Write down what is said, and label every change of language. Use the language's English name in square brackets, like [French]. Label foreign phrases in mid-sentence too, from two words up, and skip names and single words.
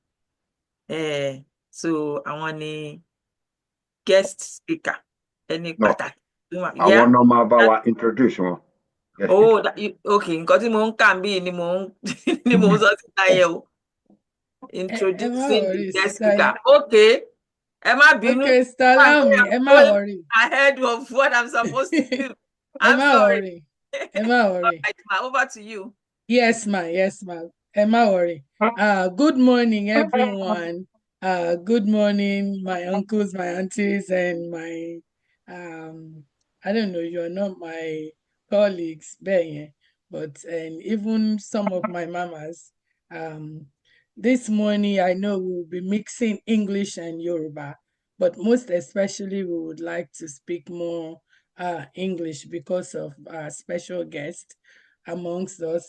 [Yoruba] So àwọn ni [English] guest speaker, [Yoruba] ẹni [English] No, [Yoruba] pàtàkì. àwọn náà máa bá wa introduce wọn. [English] Guest Oh, speaker. [Yoruba] okay, nǹkan tí mo ń kà ń bí ni mo ń ni mo ń sọ síta yẹn o. [English] Introducing the worry, guest sister. speaker. [Yoruba] Okay, ẹ má bínú. [English] Okay, sister, allow me. I'm [Yoruba] Má [English] going worry. ahead of what I'm supposed to do. [Yoruba] Ẹ [English] I'm [Yoruba] má [English] sorry. worry. [Yoruba] Ẹ má [English] All worry. right, ma, over to you. Yes, ma. Yes, ma. [Yoruba] Ẹ má [English] worry. Good morning, everyone. Good morning, my uncles, my aunties, and my I don't know, you're not my colleagues, and even some of my mamas. This morning, I know we'll be mixing English and Yoruba, but most especially, we would like to speak more English because of our special guest amongst us.